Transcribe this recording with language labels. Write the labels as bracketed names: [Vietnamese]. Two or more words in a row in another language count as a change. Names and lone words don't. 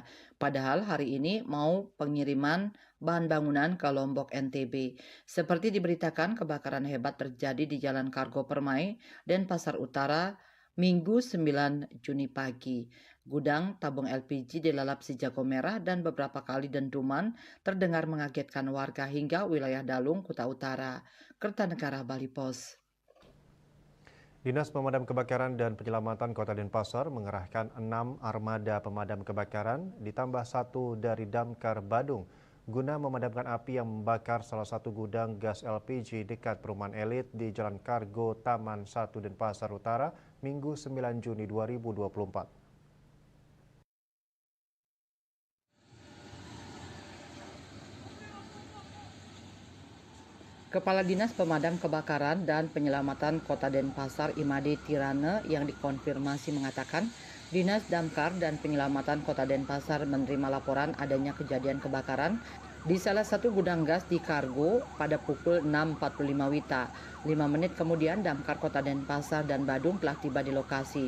[Indonesian] Padahal hari ini mau pengiriman bahan bangunan ke Lombok NTB. Seperti diberitakan, kebakaran hebat terjadi di Jalan Kargo Permai, Denpasar Utara, Minggu 9 Juni pagi. Gudang tabung LPG dilalap si jago merah dan beberapa kali dentuman terdengar mengagetkan warga hingga wilayah Dalung, Kuta Utara. Kertanegara Bali Pos. Dinas Pemadam Kebakaran dan Penyelamatan Kota Denpasar mengerahkan 6 armada pemadam kebakaran ditambah 1 dari Damkar Badung guna memadamkan api yang membakar salah satu gudang gas LPG dekat perumahan elit di Jalan Kargo Taman 1 Denpasar Utara, Minggu 9 Juni 2024. Kepala Dinas Pemadam Kebakaran dan Penyelamatan Kota Denpasar Imade Tirane yang dikonfirmasi mengatakan, Dinas Damkar dan Penyelamatan Kota Denpasar menerima laporan adanya kejadian kebakaran di salah satu gudang gas di Kargo pada pukul 6.45 WITA. 5 menit kemudian Damkar Kota Denpasar dan Badung telah tiba di lokasi.